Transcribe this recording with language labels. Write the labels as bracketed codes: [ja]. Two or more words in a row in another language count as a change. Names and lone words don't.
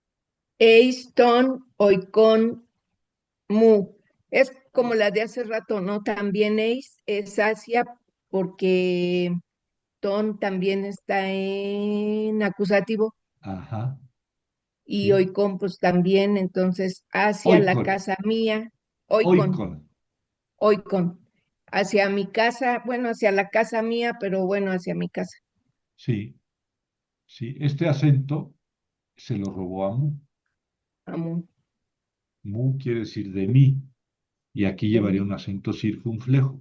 [el] εἰς τὸν οἶκόν μου. [es] Es como la de hace rato, ¿no? También es Asia porque ton también está en acusativo Ajá, y sí. oicon pues también, entonces hacia la Oikon, casa mía, oicon, oikon, oicon, hacia mi casa, bueno, hacia la casa mía, pero bueno, hacia mi casa. sí, sí. Este acento se lo robó a Mu. Amo Mu quiere decir de mí, y aquí de llevaría mí. un acento circunflejo.